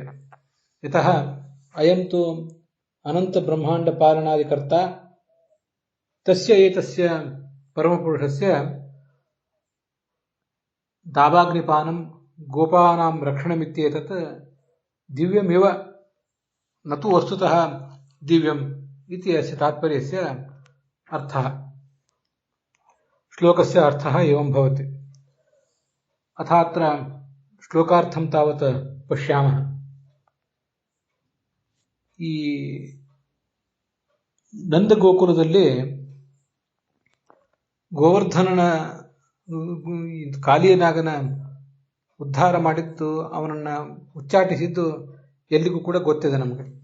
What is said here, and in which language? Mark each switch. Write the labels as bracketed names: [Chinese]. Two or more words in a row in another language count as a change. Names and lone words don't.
[Sanskrit] यतः अयं तु अनन्तब्रह्माण्डपालनादिकर्ता, तस्य एतस्य परमपुरुषस्य दावाग्निपानं गोपानां रक्षणमित्येतत् दिव्यमिव, न तु वस्तुतः दिव्यम् इति अस्य तात्पर्यस्य अर्थः। श्लोकस्य अर्थः एवं भवति। अथात्र श्लोकार्थं तावत् पश्यामः। [Kannada] ಈ ನಂದಗೋಕುಲದಲ್ಲಿ ಗೋವರ್ಧನನ ಕಾಲಿಯನಾಗನ ಉದ್ಧಾರ ಮಾಡಿದ್ದು, ಅವನನ್ನು ಉಚ್ಚಾಟಿಸಿದ್ದು ಎಲ್ಲಿಗೂ ಕೂಡ ಗೊತ್ತಿದೆ ನಮಗೆ.